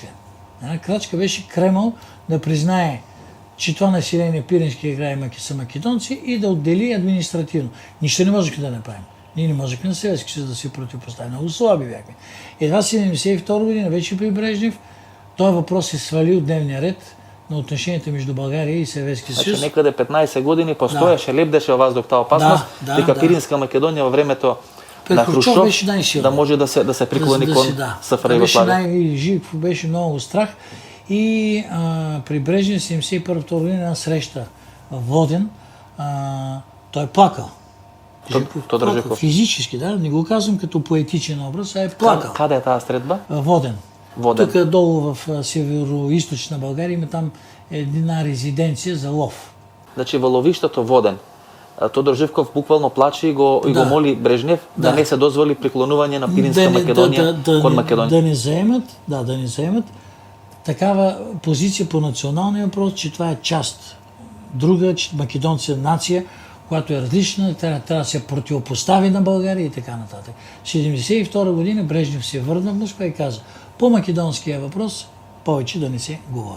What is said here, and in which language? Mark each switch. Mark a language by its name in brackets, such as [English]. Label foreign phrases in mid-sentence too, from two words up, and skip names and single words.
[Bulgarian] Една крачка беше Кремъл да признае, че това население Пиринския край са македонци и да отдели административно. Нищо не можехме да направим. Ние не можехме на Съветски съюз да се противопоставим. Много слаби бяхме. Едва 1972 година, вече при Брежнев, този въпрос се свали от дневния ред на отношенията между България и Съветски съюз. [Macedonian] Значи некаде 15 години постоеше, лебдеше [Bulgarian] във въздух [Macedonian] таа опасност, дека Пиринска Македонија во времето на Хрушчов да може да се приклони кон СФР Југославија. [Bulgarian] Живков беше много страх и при Брежнев 1971 година една среща в Воден, той е плакал. Тодор Живков. Физически, да, не го казвам като поетичен образ, а е плакал. [Macedonian] Каде е таа средба? Воден. Воден. [Bulgarian] Тук долу в северо-источна България има там една резиденция за лов. [Macedonian] Значи во ловиштето Воден. Тодор Живков буквално плаче и го моли Брежнев да не се дозволи приклонување на Пиринска Македонија кон Македонија. [Bulgarian] Да не заемат такава позиция по националния въпрос, че това е част друга, че македонци нация, която е различна, трябва да се противопостави на България и така нататък. В 1972 година Брежнев се върна в Москва и каза, по македонския въпрос повече да не се говори.